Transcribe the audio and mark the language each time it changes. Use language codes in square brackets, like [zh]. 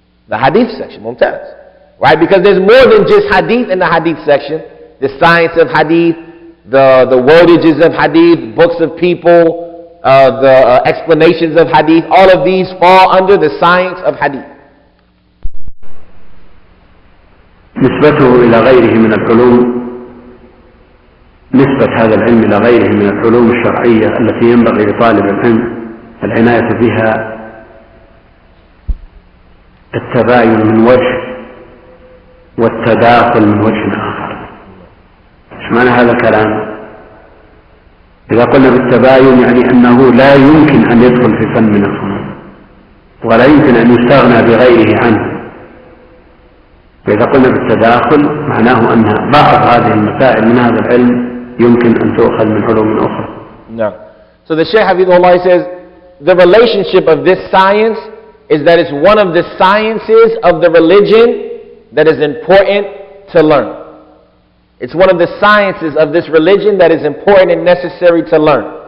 [en] The hadith section, mumtaz. Right? Because there's more than just hadith in the hadith section. The science of hadith, the wordages of hadith, books of people, the explanations of hadith, all of these fall under the science of hadith. [ar] نسبته إلى غيره من العلوم، نسبة هذا العلم إلى غيره من العلوم الشرعية التي ينبغي لطالب العلم العناية بها، التباين من وجه والتداخل من وجه آخر. ايش معنى هذا الكلام؟ إذا قلنا بالتباين يعني أنه لا يمكن أن يدخل في فن من الفنون ولا يمكن أن يستغنى بغيره عنه. وإذا قلنا بالتداخل معناه أن بعض هذه المسائل من هذا العلم يمكن أن تؤخذ من علوم أخرى. [en] No. So the Shaykh Abdul-Kareem says the relationship of this science is that it's one of the sciences of the religion that is important to learn. It's one of the sciences of this religion that is important and necessary to learn.